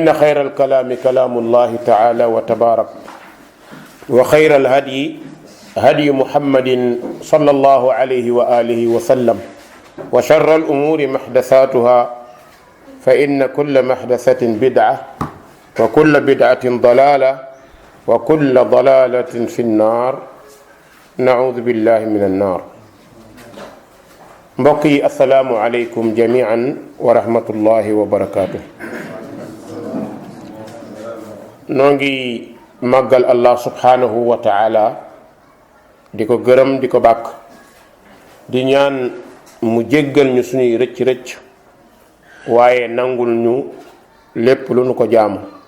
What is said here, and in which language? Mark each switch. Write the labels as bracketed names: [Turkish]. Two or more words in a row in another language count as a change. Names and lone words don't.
[Arabic] خير الكلام كلام الله تعالى وتبارك وخير الهدي هدي محمد صلى الله عليه وآله وسلم وشر الأمور محدثاتها فإن كل محدثة بدعة وكل بدعة ضلالة وكل ضلالة في النار نعوذ بالله من النار [Wolof] mbokk yi [Arabic] السلام عليكم جميعا ورحمة الله وبركاته. [Wolof] noo ngi màggal allah [Arabic] سبحانه وتعالى [Wolof] di ko gërëm di ko bàkk di ñaan mu jéggal ñu suñuy rëcc-rëcc waaye nangul ñu lépp lu nu ko jaamu.